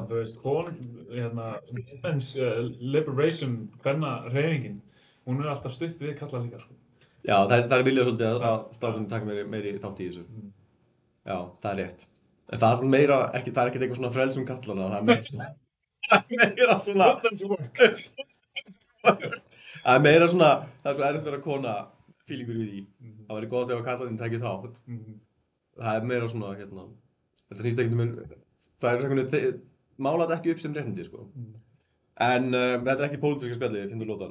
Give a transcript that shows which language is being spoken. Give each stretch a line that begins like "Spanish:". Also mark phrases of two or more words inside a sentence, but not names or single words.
Icelandic: Þú veist,
English: women's liberation,
Icelandic: hreyfingin, hún er alltaf stutt við kalla líka, sko. Já, það er viljað svolítið að strákunni taka meiri þátt í þessu. Já, það er rétt. En það er svona meira, það er ekkert eitthvað svona frelsum kallana, það er meira svona...
English: Put them to work.
Icelandic: Það er meira svona, það er svo erfitt að vera kona fílingur við því. Það væri gott ef að kallarinn tekið þátt. Það er meira svona, þetta snýst ekkert það er einhvern veginn, málað ekki upp sem réttindi, sko. En þetta er ekki pólitíska spjallið, finnur lótan.